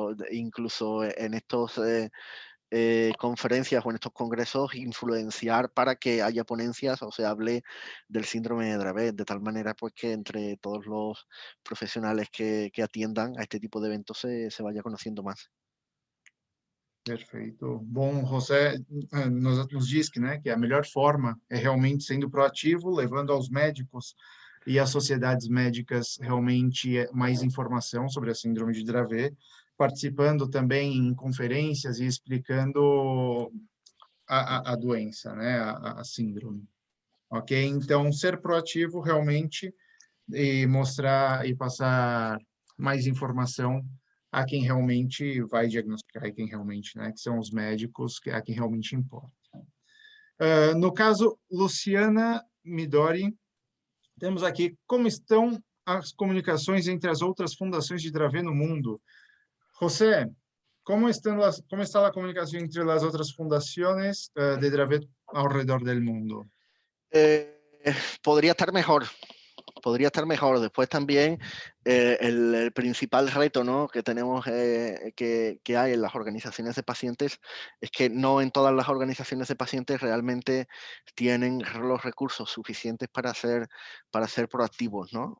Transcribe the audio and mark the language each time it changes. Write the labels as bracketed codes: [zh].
[es] Incluso en estos conferencias o en estos congresos influenciar para que haya ponencias o se hable del síndrome de Dravet, de tal manera pues que entre todos los profesionales que atiendan a este tipo de eventos se vaya conociendo más. [pt] Perfeito. Bom, José nos diz que, né, que a melhor forma é realmente sendo proativo, levando aos médicos e às sociedades médicas realmente mais informação sobre a síndrome de Dravet, participando também em conferências e explicando a doença, né, a síndrome. Ok? Então, ser proativo realmente e mostrar e passar mais informação a quem realmente vai diagnosticar e quem realmente, né, que são os médicos, a quem realmente importa. No caso, Luciana Midori, temos aqui como estão as comunicações entre as outras fundações de Dravet no mundo. José, como está a comunicação entre as outras fundações de Dravet ao redor [es] del mundo? Podría estar mejor. Podría estar mejor. Después también el principal reto, ¿no?, que tenemos que hay en las organizaciones de pacientes es que no en todas las organizaciones de pacientes realmente tienen los recursos suficientes para ser proactivos, ¿no?